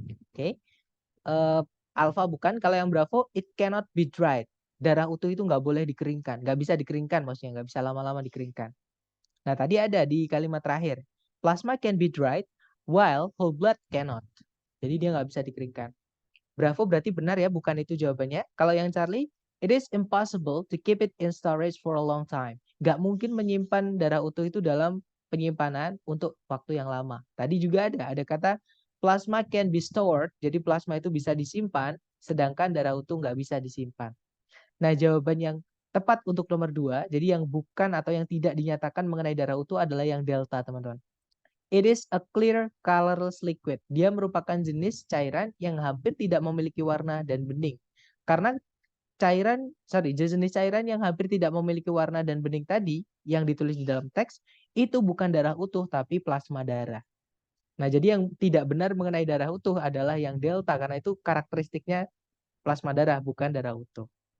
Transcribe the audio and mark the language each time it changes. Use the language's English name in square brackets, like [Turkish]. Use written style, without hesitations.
[Indonesian] Oke. Alpha bukan, kalau yang Bravo, [English] it cannot be dried. [Indonesian] Darah utuh itu nggak boleh dikeringkan, nggak bisa dikeringkan maksudnya, nggak bisa lama-lama dikeringkan. Nah, tadi ada di kalimat terakhir, [English] plasma can be dried while whole blood cannot. [Indonesian] Jadi dia nggak bisa dikeringkan. Bravo berarti benar ya, bukan itu jawabannya. Kalau yang [English] Charlie, it is impossible to keep it in storage for a long time. [Indonesian] Nggak mungkin menyimpan darah utuh itu dalam penyimpanan untuk waktu yang lama. Tadi juga ada kata [English] plasma can be stored, [Indonesian] jadi plasma itu bisa disimpan, sedangkan darah utuh nggak bisa disimpan. Nah, jawaban yang tepat untuk nomor 2, jadi yang bukan atau yang tidak dinyatakan mengenai darah utuh adalah yang delta, teman-teman. [English] It is a clear colorless liquid. [Indonesian] Dia merupakan jenis cairan yang hampir tidak memiliki warna dan bening. Karena jenis cairan yang hampir tidak memiliki warna dan bening tadi yang ditulis di dalam teks itu bukan darah utuh tapi plasma darah. Nah, jadi yang tidak benar mengenai darah utuh adalah yang delta karena itu karakteristiknya plasma darah bukan darah utuh.